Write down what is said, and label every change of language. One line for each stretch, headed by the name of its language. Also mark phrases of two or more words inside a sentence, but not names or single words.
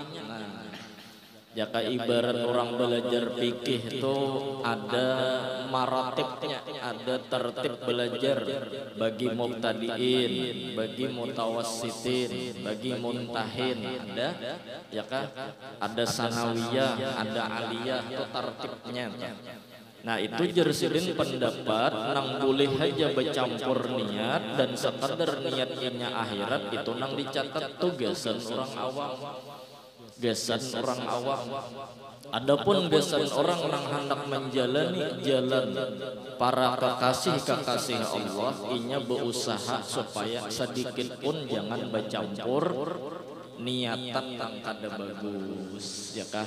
Indonesian: Jika ibarat orang belajar fikih itu ada maratibnya, ada tertib belajar bagi mubtadiin, bagi mutawassitin, bagi muntahin, ada ya kan? Ada sanawiyah, ada aliyah, itu tertibnya.
Banjar: Nah itu jersilin pendapat nang boleh aja bercampur niat dan sekadar niatnya akhirat itu nang dicatat tugasan orang awam. Gasan orang awam. Adapun gasan orang yang hendak menjalani jalan para kekasih Allah, inya berusaha supaya sedikit pun jangan bercampur niatan yang kada bagus, ya kah?